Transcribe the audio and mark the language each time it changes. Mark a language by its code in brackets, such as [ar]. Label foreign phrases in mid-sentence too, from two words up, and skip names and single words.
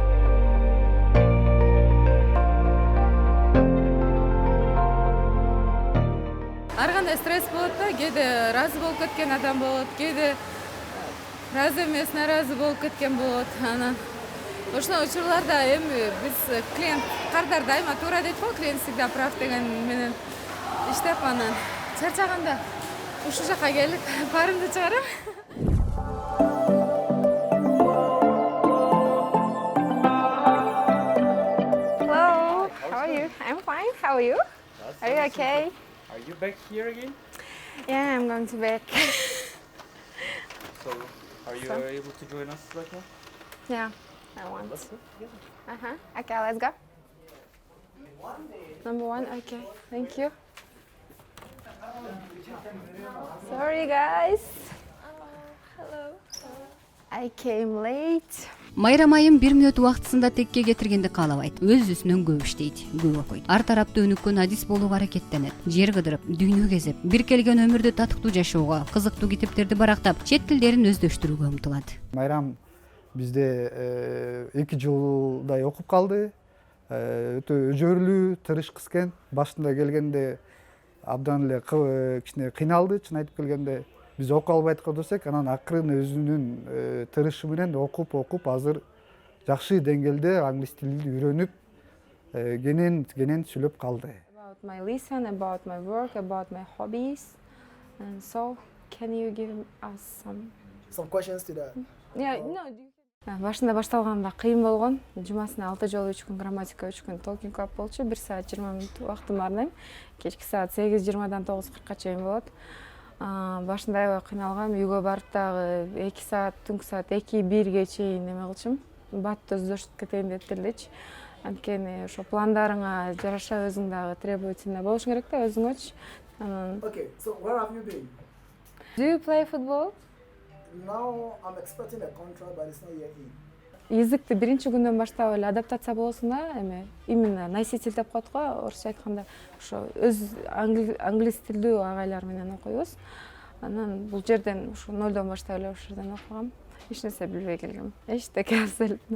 [ky] Ар кандай стресс болот да, кээде ыраазы болуп кеткен адам болот, кээде ыраазы эмес, нааразы болуп кеткен болот. Анан ошол учурларда эми биз клиент кардар дайыма туура дейт го, [ru] клиент всегда прав [ky] деген менен иштеп, анан чарчаганда ушул жака келип парымды чыгарам. [en] Hello, how are you? I'm fine. How are you? Are you okay? Are you back here again? Yeah, I'm going to back. So, are you able to join us right now? Yeah, I want. Okay, let's go. Number 1, okay. Thank you. Sorry, guys. Hello. I came late. [ky] Майрам айым 1 мүнөт убактысында текке кетиргенди каалабайт. Өз үстүнөн көп иштейт, көп окуйт. Ар тарапты өнүккөн адис болууга аракеттенет. Жер кыдырып, дүйнө кезип, бир келген өмүрдү татыктуу жашоого, кызыктуу китептерди барактап, чет тилдерин өздөштүрүүгө умтулат. Майрам бизде 2 жылдай окуп калды. Өтө өжөрлүү, тырышкыс экен. Башында келгенде абдан эле кичине кыйналды, чын айтып келгенде. Биз окуп албай аткандасек, анан акырын өзүнүн тырышы менен окуп азыр жакшы деңгээлде англис тилин үйрөнүп, кенен сүйлөп калды. [en] About my lesson, about my work, about my hobbies. And so, can you give us Some questions to that. Yeah, no. [ky] Башында башталганда кыйын болгон. Жумасына 6 жолу 3 күн грамматика, 3 күн [en] talking club [ky] болчу. 1 саат 20 мүнөт убактымды арнайм. Кечки саат 8:20дан 9:40га чейин болот. Башында аябай кыйналгам. Үйгө барып дагы 2 саат, түнкү саат 2-1ге чейин эме кылчым. Батты өздөштүрүп кетейин деп элечи. Анткени ошо пландарыңа жараша өзүң дагы требовательный болушуң керек да, өзүңөчү. [en] Okay, so where have you been? Do you play football? Now I'm expecting a contract, but it's not yet in. [ky] Языкты биринчи күндөн баштап эле адаптация болосуң да, эми [ru] именно носитель [ky] деп коет го, орусча айтканда, ошо өз англис тилдүү агайлар менен окуйбуз. Анан бул жерден ошо 0дон баштап эле ошол жерден окугам. Эч нерсе билбей келгем. Эчтеке абсолютно.